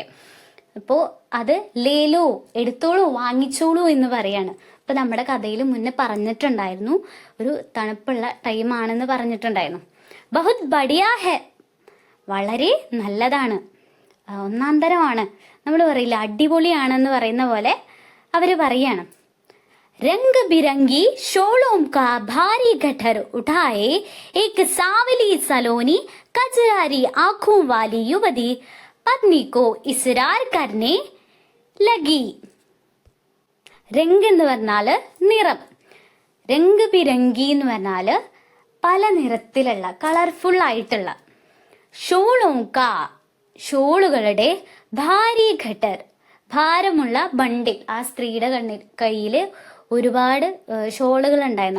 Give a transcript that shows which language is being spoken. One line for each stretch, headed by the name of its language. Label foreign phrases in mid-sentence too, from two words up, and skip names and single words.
Malayalam: അപ്പോ അത് ലേലോ, എടുത്തോളൂ, വാങ്ങിച്ചോളൂ എന്ന് പറയാണ്. അപ്പൊ നമ്മുടെ കഥയിൽ മുന്നേ പറഞ്ഞിട്ടുണ്ടായിരുന്നു, ഒരു തണുപ്പുള്ള ടൈമാണെന്ന് പറഞ്ഞിട്ടുണ്ടായിരുന്നു.
Hindi: बहुत बढ़िया है,
Malayalam: വളരെ നല്ലതാണ്, ഒന്നാം തരമാണ്, നമ്മൾ പറയില്ല അടിപൊളിയാണെന്ന് പറയുന്ന പോലെ അവര് പറയാണ്.
Hindi: रंग बिरंगी शोलों का भारी गठर उठाए एक सावली सलोनी कजरारी आंखों वाली युवती पत्नी को इसरार करने लगी.
Malayalam: രംഗ് എന്ന് പറഞ്ഞാല് നിറം,
Hindi: रंग बिरंगी
Malayalam: എന്ന് പറഞ്ഞാല് പല നിറത്തിലുള്ള, കളർഫുൾ ആയിട്ടുള്ള, ഷോളോങ്ക ഷോളുകളുടെ,
Hindi: भारी गठर
Malayalam: ഭാരമുള്ള ബണ്ടിൽ, ആ സ്ത്രീയുടെ കയ്യില് ഒരുപാട് ഷോളുകൾ ഉണ്ടായിരുന്നു.